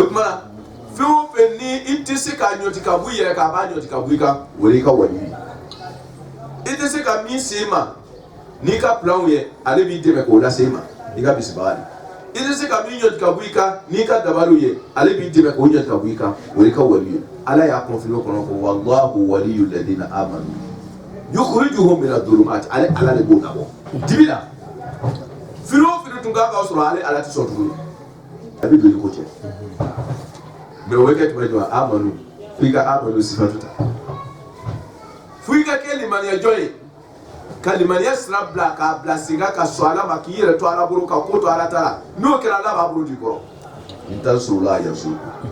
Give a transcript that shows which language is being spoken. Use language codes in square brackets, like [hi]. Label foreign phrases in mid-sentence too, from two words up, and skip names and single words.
[bm] tuma na fɛn o fɛn ni i tɛ se ka ɲɔti ka bɔ i yɛrɛ kan a b'a ɲɔti ka bɔ i kan o de y'i ka waliyu ye i tɛ se ka min se i ma n'i ka pilanw ye ale b'i dɛmɛ k'o lase i ma i ka bisibaga de i tɛ se ka min ɲɔti ka bɔ i kan n'i ka dabaliw ye ale b'i dɛmɛ k'o ɲɔti ka bɔ i kan o de y'i ka waliyu ye ala y'a confirmer o kɔnɔ ko [ar] والله ولي الذين آمنوا يخرجهم من الظلمات [bm] ale ala de b'o labɔ dibi la firi o firi tun kan ka sɔrɔ ale ala tɛ sɔn tuguni a bɛ don i ko cɛ mais o bɛ kɛ tuma jumɛn amanu f'i ka [ar] آمنوا صفة [bm] ta f'i ka kɛ limaniya jɔn ye ka limaniya sira bila k'a bila sen kan ka sɔn ala ma k'i yɛrɛ to ala bolo ka ko to ala ta la n'o kɛra ala b'a bolo d'i kɔrɔ [ar] إن تنصروا الله ينصركم